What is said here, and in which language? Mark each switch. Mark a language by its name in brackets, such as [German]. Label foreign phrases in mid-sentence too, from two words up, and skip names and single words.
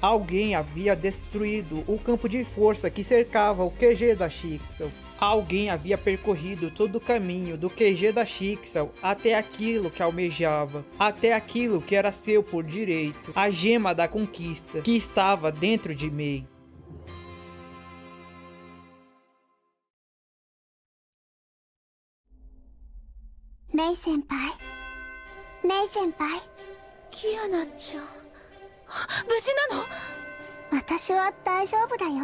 [Portuguese] Alguém havia destruído o campo de força que cercava o QG da Sixel. Alguém havia percorrido todo o caminho do QG da Sixel até aquilo que almejava, até aquilo que era seu por direito, a gema da conquista que estava dentro de Mei. [Japanese] Mei senpai. Mei senpai. Kiana-chan. 無事なの？私は大丈夫だよ。